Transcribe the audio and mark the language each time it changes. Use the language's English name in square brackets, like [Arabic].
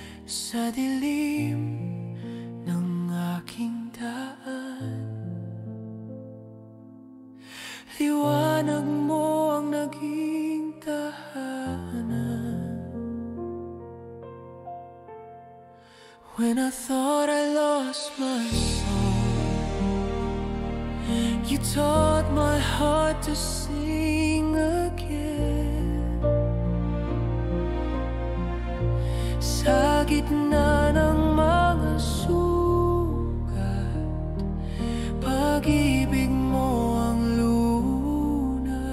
[Filipino] Sa dilim ng aking daan, liwanag mo ang naging tahanan. [English] When I thought I lost my soul, you taught my heart to sing again. [Filipino] Sa gitna ng mga sugat, pag-ibig mo ang lunas.